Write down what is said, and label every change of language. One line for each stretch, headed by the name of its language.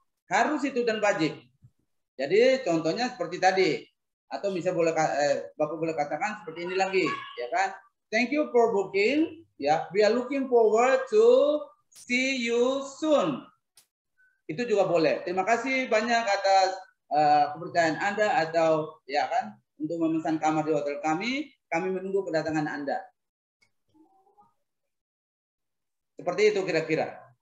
Indonesian: Harus itu dan wajib. Jadi contohnya seperti tadi, atau misalnya Bapak boleh katakan seperti ini lagi, ya kan?
English: Thank you for booking. Ya, we are looking forward to see you soon.
Indonesian: Itu juga boleh. Terima kasih banyak atas kepercayaan Anda atau ya kan untuk memesan kamar di hotel kami. Kami menunggu kedatangan Anda. Seperti itu kira-kira.